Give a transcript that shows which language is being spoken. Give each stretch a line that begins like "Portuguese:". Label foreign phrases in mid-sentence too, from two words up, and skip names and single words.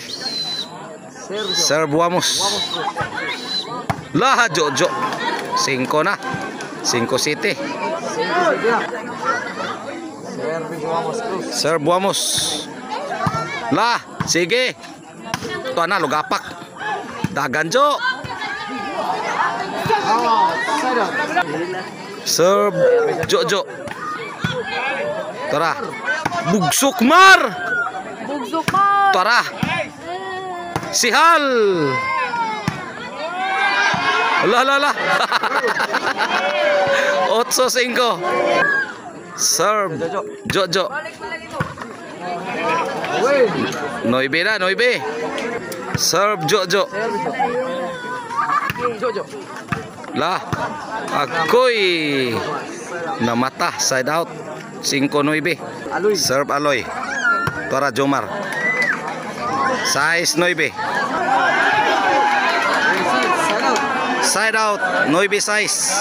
Cebuano: Serve Wamos. Lah Jojo. 5 na. 5 City. Serve Wamos. Lah, sige. Ito na, lugapak. Dagan, Jo. Serve, Jo. Tara. Bugsok, Mar. Tara. Sihal. Lah. 8-5. Serve, Jo. Noibe na. Serve, Jo. Lah, ako'y namata.
English: Side out.
Cebuano: 5-9. Serve, Aloy. Tara, Jomar. 6-9.
English: Side out.
Cebuano: 9-6.